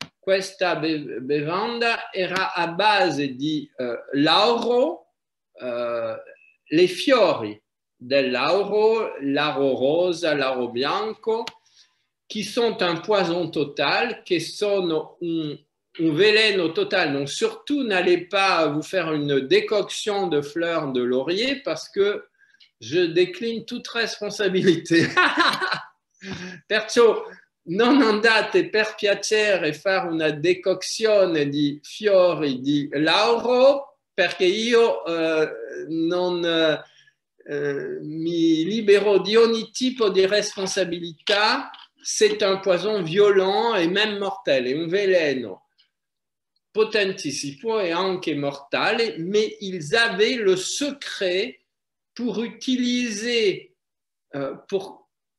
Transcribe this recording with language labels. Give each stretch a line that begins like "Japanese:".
Italian: Questa bevanda era a base di lauro, les fiori del lauro, l'auro rosa, l'auro bianco,
French: qui sont un poison total,
Italian: qui sont un veleno total.
French: Donc surtout, n'allez pas vous faire une décoction de fleurs de laurier parce que je décline toute responsabilité.
Italian: Perciò non andate per piacere fare una decozione di fiori di lauro perché io non mi libero di ogni tipo di responsabilità.
French: C'est un poison violent et même mortel,
Italian: è un veleno potentissimo e anche mortale,
French: mais ils avaient le secret pour utiliser, pour